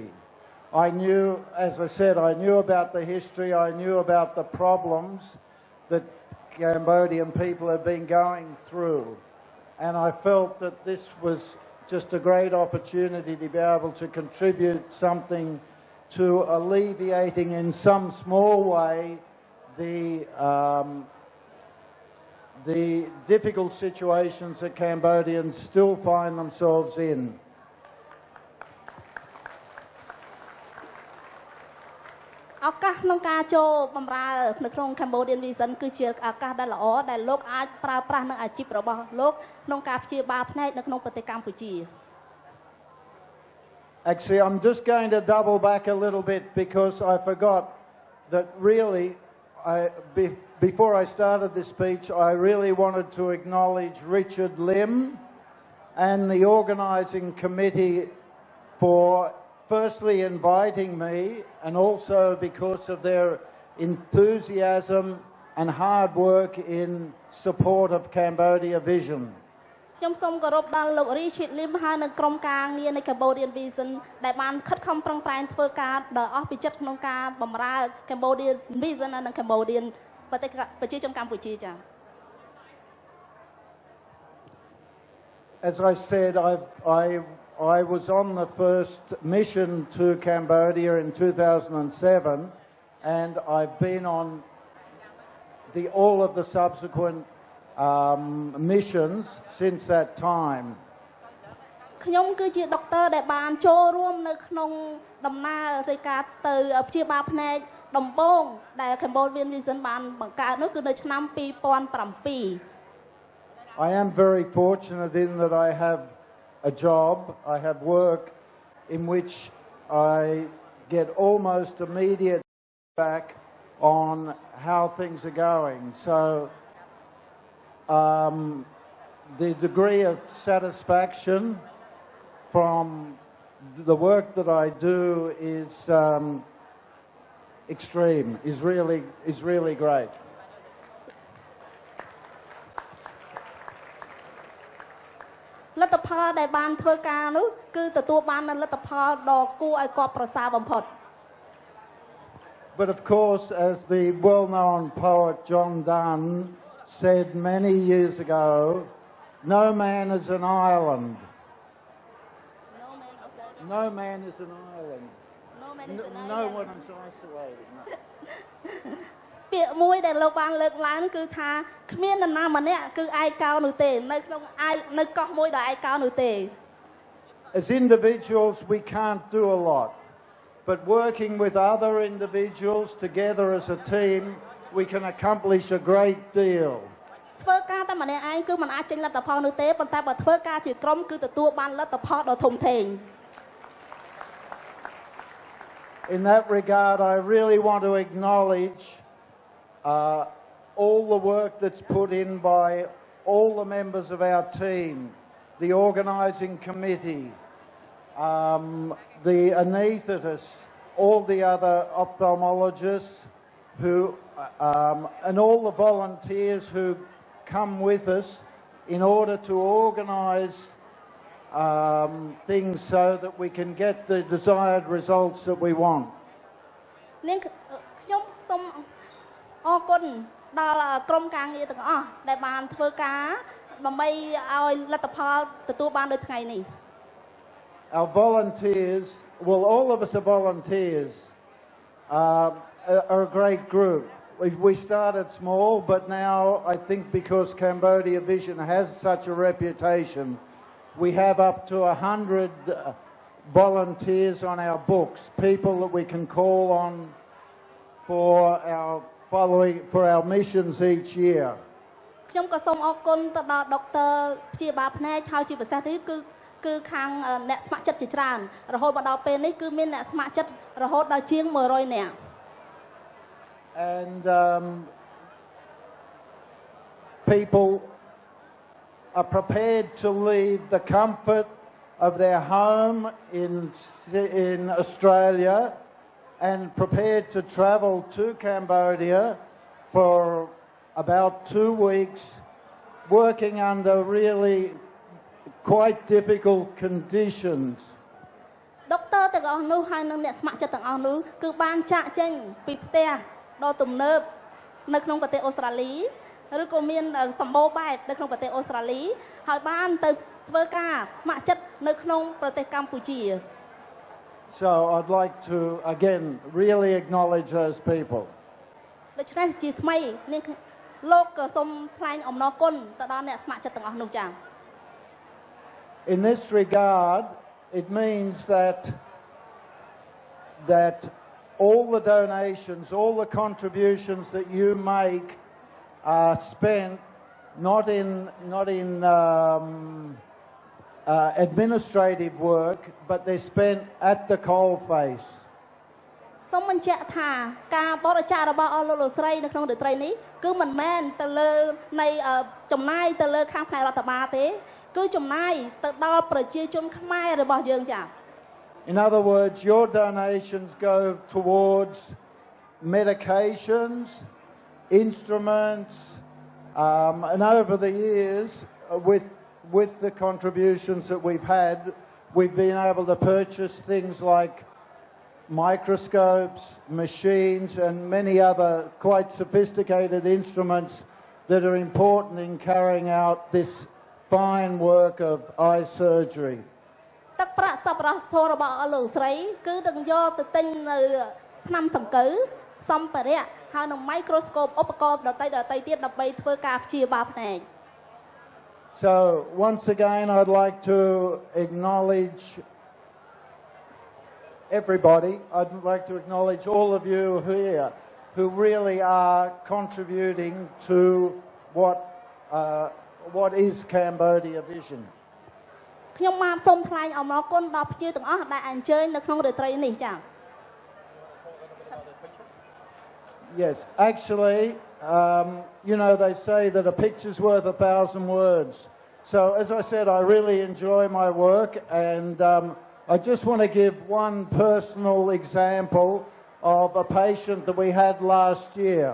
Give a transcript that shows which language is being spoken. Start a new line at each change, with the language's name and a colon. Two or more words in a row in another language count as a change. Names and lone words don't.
English: I knew, as I said, I knew about the history, I knew about the problems that Cambodian people have been going through, and I felt that this was just a great opportunity to be able to contribute something to alleviating in some small way the difficult situations that Cambodians still find themselves in.
Khmer: ឱកាសក្នុងការចូលបម្រើនៅក្នុង Cambodian Vision គឺជាឱកាសដែលល្អដែលលោកអាចប្រើប្រាស់នៅអាជីពរបស់លោកក្នុងការព្យាបាលភ្នែកនៅក្នុងប្រទេសកម្ពុជា
English: Actually, I'm just going to double back a little bit because I forgot that really before I started this speech I really wanted to acknowledge Richard Lim and the organising committee for firstly inviting me, and also because of their enthusiasm and hard work in support of Cambodia Vision.
Khmer: ខ្ញុំសូមគោរពដល់លោក Richard Lim ហើយនិងក្រុមការងារនៃ Cambodian Vision ដែលបានខិតខំប្រឹងប្រែងធ្វើការដោយអស់ពីចិត្តក្នុងការបម្រើ Cambodian Vision និង Cambodian ប្រជាជនកម្ពុជាចា៎
English: as I said, I was on the first mission to Cambodia in 2007, and I've been on all of the subsequent missions since that time.
Khmer: ខ្ញុំគឺជាដុកទ័រដែលបានចូលរួមនៅក្នុងដំណើររាយការណ៍ទៅព្យាបាលភ្នែកដំបូងដែល Cambodian Vision បានបង្កើតនោះគឺនៅឆ្នាំ 2007
English: I am very fortunate in that I have a job, I have work in which I get almost immediate feedback on how things are going. So the degree of satisfaction from the work that I do is extreme, is really great. Let the part that ban
Khmer: ធ្វើការនោះគឺទទួលបាននូវលទ្ធផលដ៏គួរឲ្យកត់ប្រសើរបំផុត
English: But of course, as the well-known poet John Donne said many years ago, no man is an island. No man is an island. No one is isolated. No.
Khmer: ពាក្យមួយដែលលោកបានលើកឡើងគឺថាគ្មាននរណាម្នាក់គឺឯកោនោះទេនៅក្នុងនៅកោះមួយដែលឯកោនោះទេ
English: As individuals, we can't do a lot, but working with other individuals together as a team, we can accomplish a great deal.
Khmer: ធ្វើការតែម្នាក់ឯងគឺមិនអាចចេញលទ្ធផលនោះទេប៉ុន្តែបើធ្វើការជាក្រុមគឺទទួលបានលទ្ធផលដ៏ធំធេង
English: In that regard, I really want to acknowledge all the work that's put in by all the members of our team, the organising committee, the anaesthetists, all the other ophthalmologists, and all the volunteers who come with us in order to organise things so that we can get the desired results that we want.
Khmer: ខ្ញុំសូមអរគុណដល់ក្រុមការងារទាំងអស់ដែលបានធ្វើការដើម្បីឲ្យលទ្ធផលទទួលបានដូចថ្ងៃនេះ
English: Our volunteers, well, all of us are volunteers, are a great group. We started small, but now I think because Cambodia Vision has such a reputation, we have up to 100 volunteers on our books, people that we can call on for our missions each year.
Khmer: ខ្ញុំក៏សូមអរគុណទៅដល់ដុកទ័រព្យាបាលភ្នែកហើយជាពិសេសទីគឺខាងអ្នកស្ម័គ្រចិត្តជាច្រើនរហូតមកដល់ពេលនេះគឺមានអ្នកស្ម័គ្រចិត្តរហូតដល់ជាង 100 នាក់ And
English: people are prepared to leave the comfort of their home in Australia and prepared to travel to Cambodia for about 2 weeks, working under really quite difficult conditions.
Khmer: ដុកទ័រទាំងអស់នោះហើយនិងអ្នកស្ម័គ្រចិត្តទាំងអស់នោះគឺបានចាក់ចេញពីផ្ទះដ៏ទំនើបនៅក្នុងប្រទេសអូស្ត្រាលីឬក៏មានសម្បូរបែបនៅក្នុងប្រទេសអូស្ត្រាលីហើយបានទៅធ្វើការស្ម័គ្រចិត្តនៅក្នុងប្រទេសកម្ពុជា
English: So I'd like to again really acknowledge those people.
Khmer: ដូច្នេះជាថ្មីនាងលោកក៏សូមថ្លែងអំណរគុណទៅដល់អ្នកស្ម័គ្រចិត្តទាំងអស់នោះចា៎
English: In this regard, it means that all the donations, all the contributions that you make are spent not in administrative work, but they're spent at the coalface.
Khmer: សូមបញ្ជាក់ថាការបរិច្ចាគរបស់អស់លោកស្រីនៅក្នុងរាត្រីនេះគឺមិនមែនទៅលើនៃ ចំណាយទៅលើខាងផ្នែករដ្ឋបាលទេគឺចំណាយទៅដល់ប្រជាជន ខ្មែររបស់យើងចា៎
English: In other words, your donations go towards medications, instruments, and over the years, with the contributions that we've had, we've been able to purchase things like microscopes, machines, and many other quite sophisticated instruments that are important in carrying out this fine work of eye surgery.
Khmer: ទឹកប្រាក់សប្បុរសធម៌របស់លោកស្រីគឺនឹងយកទៅទិញនៅថ្នាំសង្កូវសម្ភារៈហើយនឹង microscope ឧបករណ៍ដទៃទៀតដើម្បីធ្វើការព្យាបាលភ្នែក
English: So once again I'd like to acknowledge everybody. I'd like to acknowledge all of you here who really are contributing to what is Cambodia Vision.
Khmer: ខ្ញុំបានសូមថ្លែងអំណរគុណដល់ភ្ញៀវទាំងអស់ដែលអញ្ជើញនៅក្នុងរាត្រីនេះចា៎
English: Yes, actually, you know, they say that a picture's worth 1,000 words. So, as I said, I really enjoy my work, and I just want to give one personal example of a patient that we had last year.